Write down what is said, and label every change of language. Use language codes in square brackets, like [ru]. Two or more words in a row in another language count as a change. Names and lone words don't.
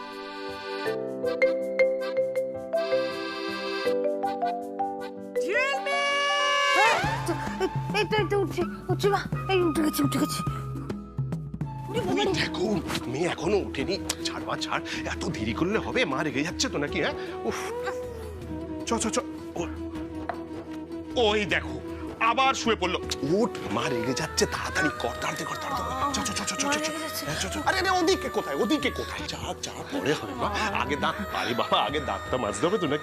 [bn] মেয়ে এখনো উঠেনি, ছাড়বা ছাড়, এত দেরি করলে হবে? মা রেগে যাচ্ছে তো নাকি? হ্যাঁ, উফ, চ চ চ। ওই দেখো, আবার শুয়ে পড়লো। উঠ, মা রেগে যাচ্ছে, তাড়াতাড়ি কর, তাড়াতাড়ি কর, তাড়াতাড়ি কর। চ, চ, চ, চ, চ, চ, চ। হ্যাঁ, চ, চ। আরে আরে, ওদিকে কোথায়, ওদিকে কোথায়? যা যা, পরে হবে মা, আগে দাঁত, আরে বাবা আগে দাঁতটা মাজতে হবে তো নাকি?